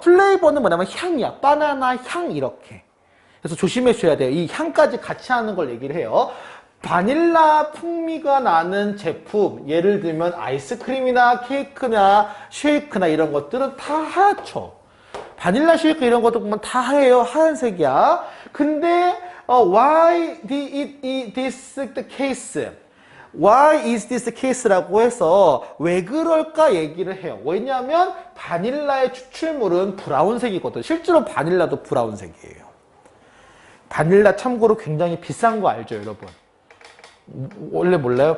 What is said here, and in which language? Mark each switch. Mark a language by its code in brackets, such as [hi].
[ko] 플레이버는 뭐냐면 향이야. 바나나 향, 이렇게. 그래서 조심해 줘야 돼요. 이 향까지 같이 하는 걸 얘기를 해요. 바닐라 풍미가 나는 제품, 예를 들면 아이스크림이나 케이크나 쉐이크나 이런 것들은 다 하얗죠. 바닐라 쉐이크 이런 것도 보면 다 하얘요. 하얀색이야. 근데 [en] why is this the case? Why is this case라고 [ko] 해서 왜 그럴까 얘기를 해요. 왜냐하면 바닐라의 추출물은 브라운색이거든. 실제로 바닐라도 브라운색이에요. 바닐라 참고로 굉장히 비싼 거 알죠, 여러분? 원래 몰라요?